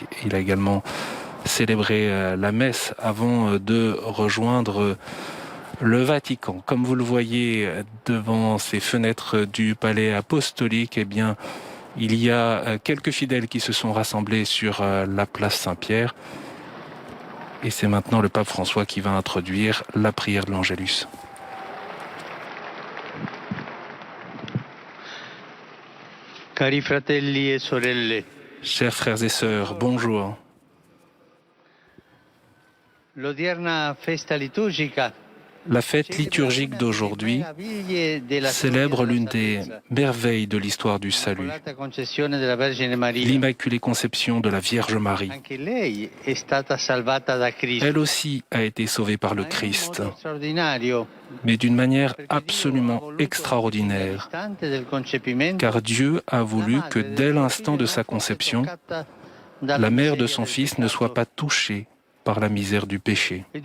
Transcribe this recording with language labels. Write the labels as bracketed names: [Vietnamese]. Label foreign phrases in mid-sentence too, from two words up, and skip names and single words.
[French] Il a également célébré la messe avant de rejoindre le Vatican. Comme vous le voyez devant ces fenêtres du palais apostolique, eh bien, il y a quelques fidèles qui se sont rassemblés sur la place Saint-Pierre. Et c'est maintenant le pape François qui va introduire la prière de l'Angélus. [Italian] Cari fratelli e sorelle, [French] Chers frères et sœurs, bonjour. [Italian] l'odierna festa liturgica [French] La fête liturgique d'aujourd'hui célèbre l'une des merveilles de l'histoire du salut, l'Immaculée Conception de la Vierge Marie. Elle aussi a été sauvée par le Christ, mais d'une manière absolument extraordinaire, car Dieu a voulu que dès l'instant de sa conception, la mère de son Fils ne soit pas touchée par la misère du péché.